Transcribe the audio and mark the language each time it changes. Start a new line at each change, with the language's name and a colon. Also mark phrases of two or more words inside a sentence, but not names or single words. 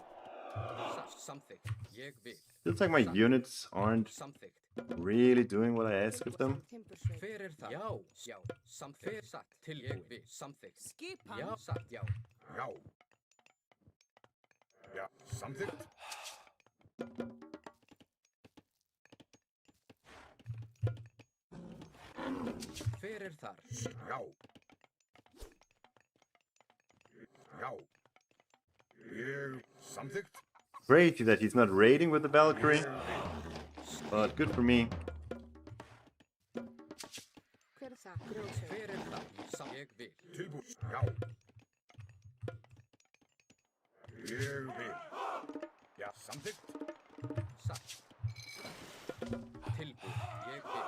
Icelandic: Samþykkt. Ég vil.
English: Feels like my units aren't
Icelandic: Samþykkt.
English: really doing what I ask of them.
Icelandic: Timbursveit. Hver það? Já. Já. Samþykkt. Satt. Til ég vil. Samþykkt. Skipan. Já. Satt. Já. Já. Já, samþykkt. Hver þar? Já. Já. Ég samþykkt.
English: Crazy that he's not raiding with the Valkyrie. But good for me.
Icelandic: Hver það? Grjótsveit. Hver það? Ég vil. Tilbúin. Já. Ég vil. Já, samþykkt. Satt. Tilbúið. Ég vil.